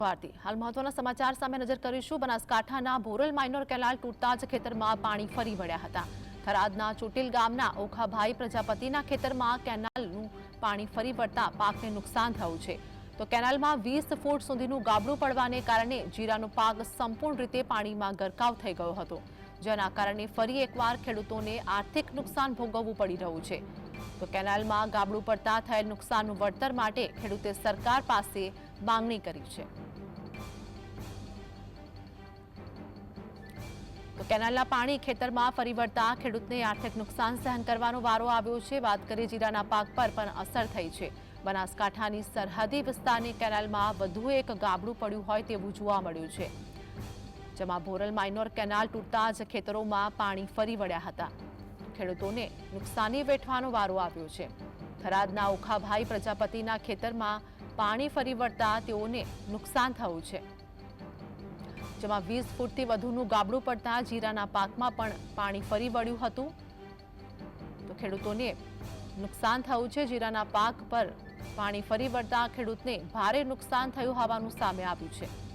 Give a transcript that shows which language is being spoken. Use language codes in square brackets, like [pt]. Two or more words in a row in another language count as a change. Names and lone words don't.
[gu] હાલ મહત્વના સમાચાર સામે નજર કરીશું। બનાસકાંઠાના બોરલ માઇનર કેનાલ તૂટતા જ ખેતરમાં પાણી ફરી વળ્યા હતા। थरादना ચોટીલ ગામના ઓખાભાઈ પ્રજાપતિના ખેતરમાં કેનાલનું પાણી ફરી વળતા પાકને નુકસાન થયું છે। તો કેનાલમાં 20 ફૂટ સુધીનું ગાબડું પડવાને કારણે જીરાનો પાક સંપૂર્ણ રીતે પાણીમાં ગરકાવ થઈ ગયો હતો, જેના કારણે ફરી એકવાર ખેડૂતોને આર્થિક નુકસાન ભોગવવું પડી રહ્યું છે। તો કેનાલમાં ગાબડું પડતા થયેલ નુકસાનનું વળતર માટે ખેડૂતે સરકાર પાસે માંગણી કરી છે। તો કેનાલના પાણી ખેતરમાં ફરી વળતા ખેડૂતને આર્થિક નુકસાન સહન કરવાનો વારો આવ્યો છે। વાત કરીએ જીરાના પાક પર પણ અસર થઈ છે। બનાસકાંઠાની સરહદી વિસ્તારની કેનાલમાં વધુ એક ગાબડું પડ્યું હોય તેવું જોવા મળ્યું છે, જેમાં બોરલ માઇનર કેનાલ તૂટતા જ ખેતરોમાં પાણી ફરી વળ્યા હતા। ખેડૂતોને નુકસાની વેઠવાનો વારો આવ્યો છે। थरादना ઓખાભાઈ પ્રજાપતિના ખેતરમાં પાણી ફરી વળતા તેઓને નુકસાન થયું છે, જેમાં 20 ફૂટથી વધુનું ગાબડું પડતા જીરાના પાકમાં પણ પાણી ફરી વળ્યું હતું। તો ખેડૂતોને નુકસાન થયું છે। જીરાના પાક પર પાણી ફરી વળતા ખેડૂતને ભારે નુકસાન થયું હોવાનું સામે આવ્યું છે।